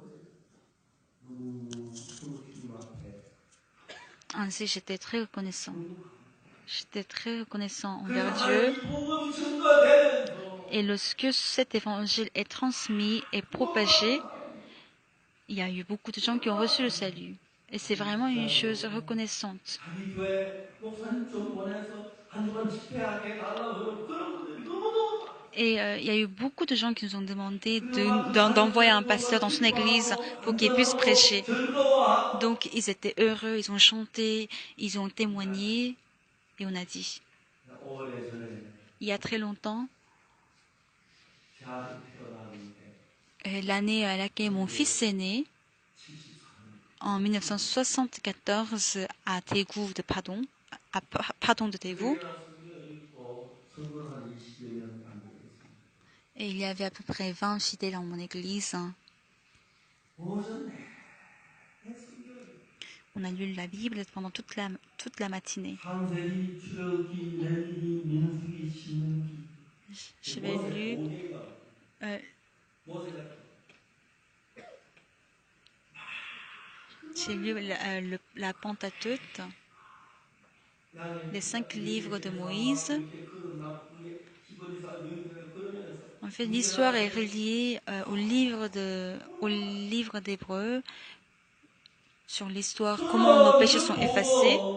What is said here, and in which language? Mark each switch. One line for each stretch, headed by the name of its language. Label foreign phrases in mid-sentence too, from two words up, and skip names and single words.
French: Ainsi, j'étais très reconnaissant. J'étais très reconnaissant envers Dieu. Et lorsque cet évangile est transmis et propagé, il y a eu beaucoup de gens qui ont reçu le salut. Et c'est vraiment une chose reconnaissante.
Korean: 자기 교회 목사님 좀 보내서 한 주간 집회하게 해달라고 그런 분들이 너무너무 많아요.
French: Et il y a eu beaucoup de gens qui nous ont demandé d'envoyer un pasteur dans son église pour qu'il puisse prêcher.
Korean: 즐거워하고
French: Donc ils étaient heureux, ils ont chanté, ils ont témoigné et on a dit.
Korean: 오래전에
French: Il y a très longtemps,
Korean: 제 아들 태어났는데
French: l'année à laquelle mon fils est né,
Korean: 74년
French: en 1974 à Daegu de Padong, à Padong de Daegu,
Korean: 성공 한 20여 년 안 되겠습니다.
French: et il y avait à peu près 20 fidèles dans mon église.
Korean: 오전 내내 성경을
French: On a lu la Bible pendant toute la matinée.
Korean: 창세기, 출애굽기, 레위기, 민수기, 신명기.
French: J'avais lu
Korean: 모세가
French: J'ai lu la Pentateuque, les 5 livres de Moïse. En fait, l'histoire est reliée au livre d'Hébreux sur l'histoire, comment nos péchés sont effacés.